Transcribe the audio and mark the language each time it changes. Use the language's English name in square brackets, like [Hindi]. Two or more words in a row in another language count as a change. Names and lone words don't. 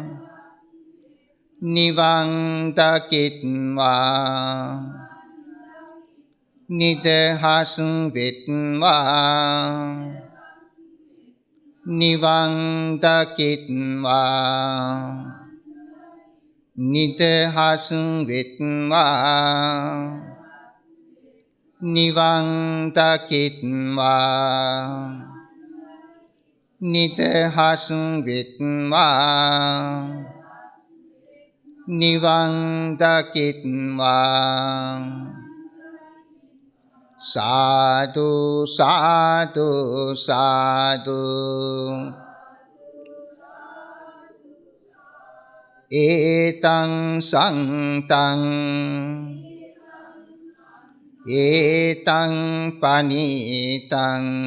[Sinhala] නිවන් දකිත්වා නිදහස් වෙත්වා නිවන් දකිත්වා නිදහස් වෙත්වා නිවන් දකිත්වා නිදහස් වෙත්වා නිවන් දකිත්වා සාදු සාදු සාදු [Pali] ඒතං සන්තං ඒතං පනීතං